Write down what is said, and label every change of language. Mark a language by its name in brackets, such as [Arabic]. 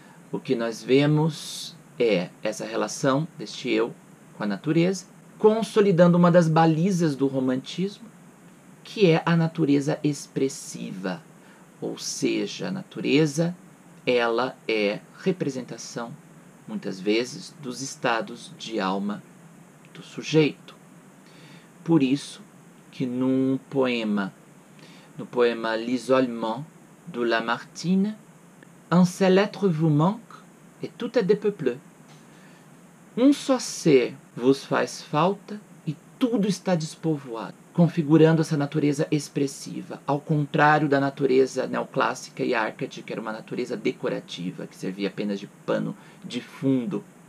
[Portuguese] O que nós vemos é essa relação deste eu com a natureza, consolidando uma das balizas do romantismo, que é a natureza expressiva. Ou seja, a natureza, ela é representação, muitas vezes, dos estados de alma do sujeito. Por isso que no poema L'isolement, do Lamartine, [French] un seul être vous manque et tout est dépeuplé. [Portuguese] Um só ser vos faz falta e tudo está despovoado, configurando essa natureza expressiva, ao contrário da natureza neoclássica e árcade, que era uma natureza decorativa, que servia apenas de pano de fundo.